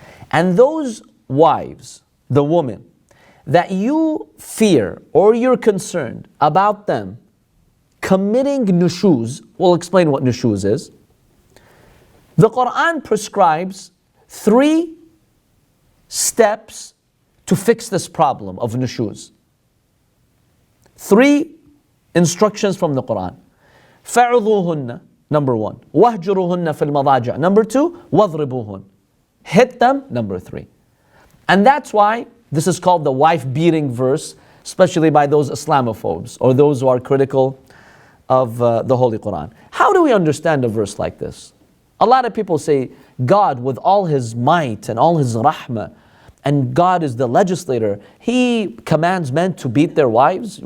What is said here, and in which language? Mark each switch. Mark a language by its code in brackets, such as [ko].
[en] And those wives, the women, that you fear or you're concerned about them committing nushouz, we'll explain what nushouz is. The Quran prescribes 3 steps to fix this problem of nushouz. 3 instructions from the Quran. [ar] فَعُذُوهُنَّ, [en] number 1. [ar] وَهْجُرُوهُنَّ فِي الْمَضَاجِعِ, [en] number 2. [ar] وَضْرِبُوهُنَّ, [en] hit them, number 3. And that's why this is called the wife-beating verse, especially by those Islamophobes or those who are critical of the Holy Quran. How do we understand a verse like this? A lot of people say God, with all His might and all His rahmah, and God is the legislator, He commands men to beat their wives?